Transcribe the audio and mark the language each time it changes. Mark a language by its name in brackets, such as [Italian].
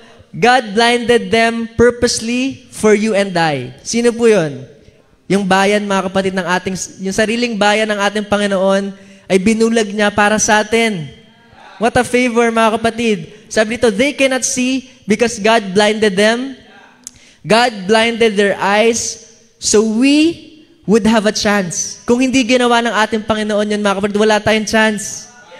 [English] God blinded them purposely for you and I. [Filipino] Sino po yun? Yung bayan, mga kapatid, yung sariling bayan ng ating Panginoon ay binulag niya para sa atin. [English] What a favor, [Filipino] mga kapatid. Sabi dito, [English] they cannot see because God blinded them. God blinded their eyes so we would have a chance. [Filipino] Kung hindi ginawa ng ating Panginoon yun, mga kapatid, wala tayong chance.